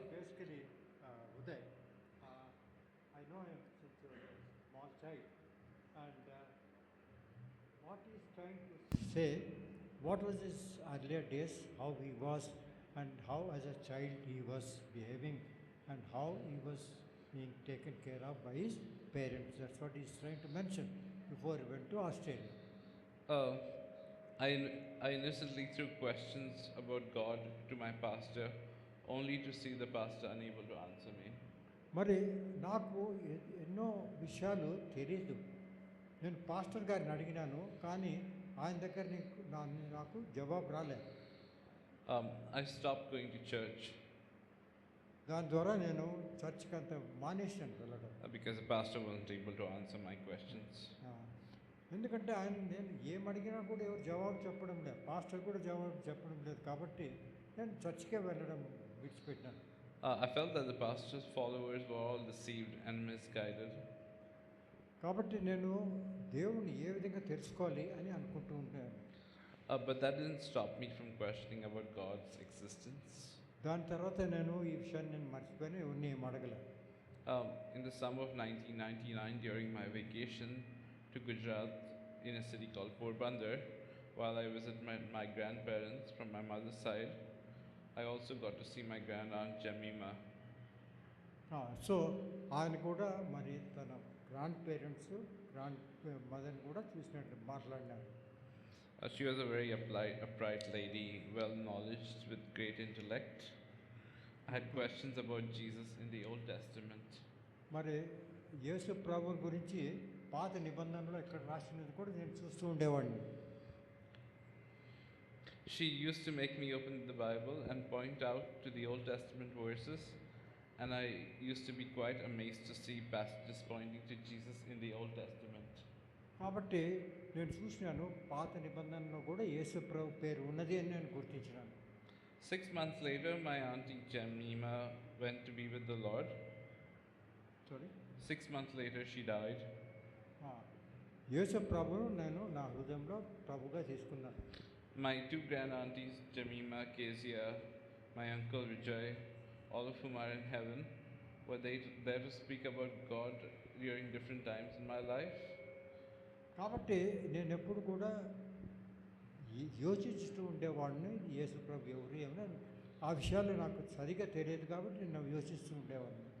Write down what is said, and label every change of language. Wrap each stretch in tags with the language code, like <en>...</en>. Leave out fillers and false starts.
<en>basically, Uday, I know him since a small child, and what he's trying to say, what was his earlier days, how he was, and how as a child he was behaving, and how he was being taken care of by his parents. That's what he's trying to mention before he went to Australia. I innocently threw questions about God to my pastor, only to see the pastor unable to answer me.</en> <te>మరి నాకు ఎన్నో విషయాలు తెలియదు. నేను pastor గారిని అడిగినాను, కానీ ఆయన దగ్గర నాకు జవాబు రాలేదు.</te> <en>I stopped going to church</en> <te>దాని ద్వారా నేను చర్చ్కి అంత మానేసాను వెళ్ళడం.</te> <en>because the pastor wasn't able to answer my questions.</en> <te>ఎందుకంటే ఆయన నేను ఏమడిగినా కూడా ఎవరు జవాబు చెప్పడం లేదు, పాస్టర్ కూడా జవాబు చెప్పడం లేదు, కాబట్టి నేను చర్చ్కే వెళ్ళడం విడిచిపెట్టాను.</te> <en>I felt that the pastor's followers were all deceived and misguided.</en> <te>కాబట్టి నేను దేవుని ఏ విధంగా తెలుసుకోవాలి అని అనుకుంటూ ఉంటాను.</te> <en>But that didn't stop me from questioning about God's existence.</en> <te>దాని తర్వాత నేను ఈ విషయాన్ని నేను మర్చిపోయినా ఎవరిని ఏం అడగలేదు.</te> <en>In the summer of 1999, during my vacation to Gujarat in a city called Porbandar, while I visited my grandparents from my mother's side, I also got to see my grand aunt Jemima.</en> <te>So ఆయన కూడా మరి తన</te> <en>grandparents గ్రాండ్ మదర్ని</en> <te>కూడా చూసినట్టు మాట్లాడినారు.</te> <en>She was a very upright lady, well knowledged with great intellect. I had questions about Jesus in the Old Testament.</en> <te>మరి యేసు ప్రభు గురించి పాత నిబంధనలో ఇక్కడ రాసినది కూడా నేను చూస్తూ ఉండేవాడిని.</te> <en>She used to make me open the Bible and point out to the Old Testament verses And I used to be quite amazed to see passages pointing to Jesus in the Old Testament.</en> <te>కాబట్టి నేను చూసినాను పాత నిబంధనలో కూడా యేసు ప్రభు పేరు ఉన్నది అని నేను గుర్తించినాను.</te> <en>6 months later, my auntie Jemima went to be with the Lord. Sorry 6 months later, she died.</en> <te>యేసు ప్రభును నేను నా హృదయంలో ప్రభుగా తీసుకున్నాను.</te> <en>My two grand aunties, Jemima, Kezia, my uncle Vijay, all of whom are in heaven, were they there to speak about God during different times in my life.</en> <te>కాబట్టి నేను ఎప్పుడు కూడా యోచిస్తూ ఉండేవాడిని యేసు ప్రభు ఎవరు ఏమని ఆ విషయాలు నాకు సరిగా తెలియదు కాబట్టి నేను యోచిస్తూ ఉండేవాడిని.</te>